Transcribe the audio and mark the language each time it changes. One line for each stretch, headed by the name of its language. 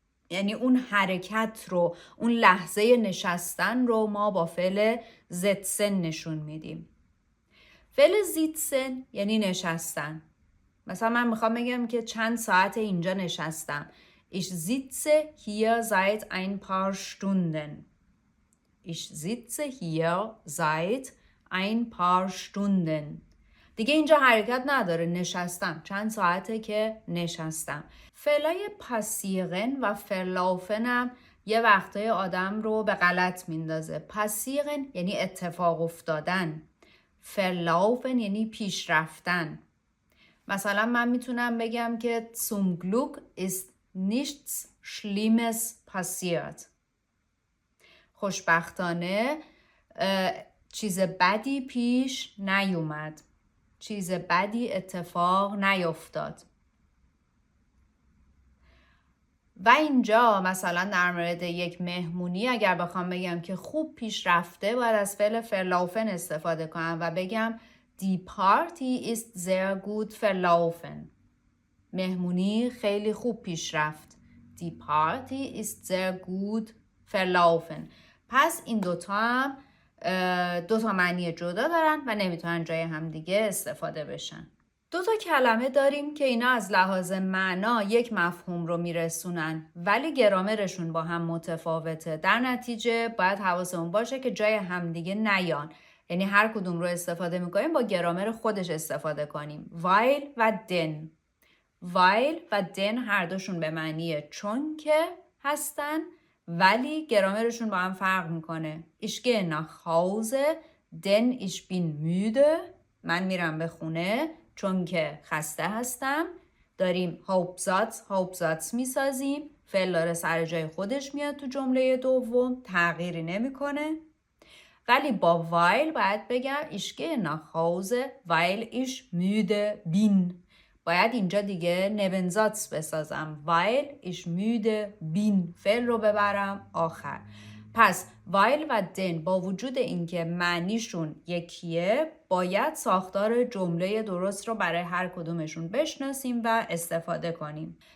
Persian: یعنی اون حرکت رو، اون لحظه نشستن رو ما با فعل زتسن نشون میدیم. فعل زیتسن یعنی نشستن. مثلا من میخوام بگم که چند ساعت اینجا نشستم.
German: Ich sitze hier seit ein paar Stunden. Ich sitze hier seit ein paar Stunden.
Persian: دیگه اینجا حرکت نداره، نشستم. چند ساعته که نشستم. فعلای پاسیغن و فرلافن هم یه وقتای آدم رو به غلط میندازه. پاسیغن یعنی اتفاق افتادن. فرلافن یعنی پیش رفتن. مثلا من میتونم بگم که
German: zum Glück ist nichts Schlimmes passiert.
Persian: خوشبختانه چیز بدی پیش نیومد. چیز بدی اتفاق نیفتاد. و اینجا مثلا در مورد یک مهمونی اگر بخوام بگم که خوب پیش رفته باید از فعل verlaufen استفاده کنم و بگم
German: Die Party ist sehr gut verlaufen.
Persian: مهمونی خیلی خوب پیش رفت.
German: Die Party ist sehr gut verlaufen.
Persian: پس این دوتا هم دوتا معنی جدا دارن و نمیتونن جای هم دیگه استفاده بشن. دوتا کلمه داریم که اینا از لحاظ معنا یک مفهوم رو میرسونن ولی گرامرشون با هم متفاوته. در نتیجه باید حواسمون باشه که جای همدیگه نیان. یعنی هر کدوم رو استفاده میکنیم با گرامر خودش استفاده کنیم.
German: weil و den.
Persian: weil و den هر دوشون به معنی چون که هستن ولی گرامرشون با هم فرق میکنه.
German: Ich gehe nach Hause denn ich bin müde.
Persian: من میرم به خونه چون که خسته هستم. داریم Hauptsatz میسازیم. فعل داره سر جای خودش میاد تو جمله دوم. تغییری نمیکنه. ولی با
German: weil
Persian: باید بگم
German: ich gehe nach Hause weil ich müde bin.
Persian: باید اینجا دیگه Nebensatz بسازم.
German: weil ich müde bin.
Persian: فعل رو ببرم آخر. پس weil و den با وجود اینکه معنیشون یکیه باید ساختار جمله درست رو برای هر کدومشون بشناسیم و استفاده کنیم.